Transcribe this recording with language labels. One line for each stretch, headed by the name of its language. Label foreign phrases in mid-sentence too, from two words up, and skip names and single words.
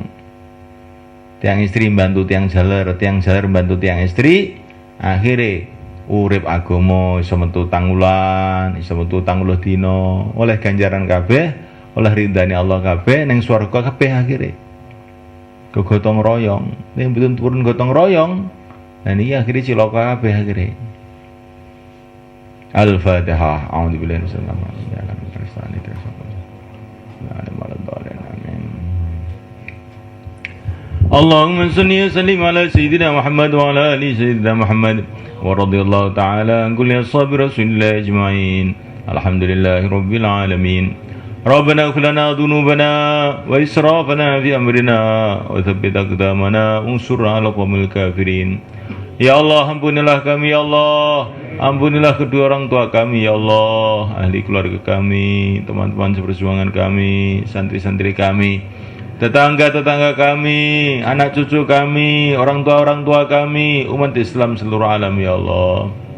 Javanese: Tiang istri bantu tiang jaler bantu tiang istri, akhire urip agama iso metu tangulan, iso metu 30 dina, oleh ganjaran kabeh, oleh ridane Allah kabeh, ning swarga kabeh akhire. Gotong royong, nek mboten turun gotong royong, lan iki akhire cilaka kabeh akhire.
Arabic: Al-Fatihah. أعوذ بالله من الشيطان الرجيم. اللهم صل وسلم على سيدنا محمد وعلى آل سيدنا محمد ورضي الله تعالى عن كل أصحاب رسول الله أجمعين. الحمد لله رب العالمين. ربنا اغفر لنا ذنوبنا وإسرافنا في أمرنا وثبت أقدامنا وانصرنا على القوم الكافرين.
Indonesian: Ya Allah, ampunilah kami ya Allah. Ampunilah kedua orang tua kami ya Allah, ahli keluarga kami, teman-teman seperjuangan kami, santri-santri kami, tetangga-tetangga kami, anak cucu kami, orang tua kami, umat Islam seluruh alam ya Allah.